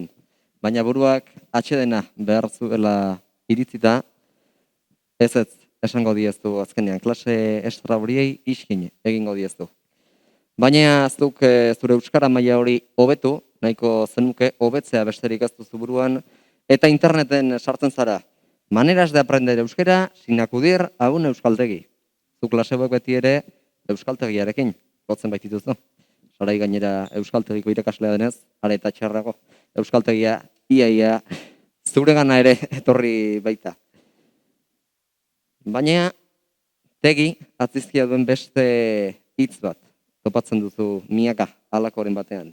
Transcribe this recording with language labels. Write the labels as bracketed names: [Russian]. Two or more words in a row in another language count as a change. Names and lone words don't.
[Basque] Baina buruak atsedena behar zuela iritzita, ez esango dieztu azkenean. Klase estra horiei iskin egingo dieztu. Baina zuk zure euskara maila hori hobetu, nahiko zenuke hobetzea besterik ez duzu buruan, eta interneten sartzen zara. [Spanish] Maneras de aprender euskera sin acudir a un euskaltegi. [Basque] Zu klase hauek beti ere euskaltegiarekin lotzen baitituzu. Sarai gainera euskaltegiko irakaslea denez, are eta txarrago. Euskaltegia iaia zuregana ere etorri baita. Baina tegi atzizkia duen beste hitz bat topatzen duzu miaka alakoren batean.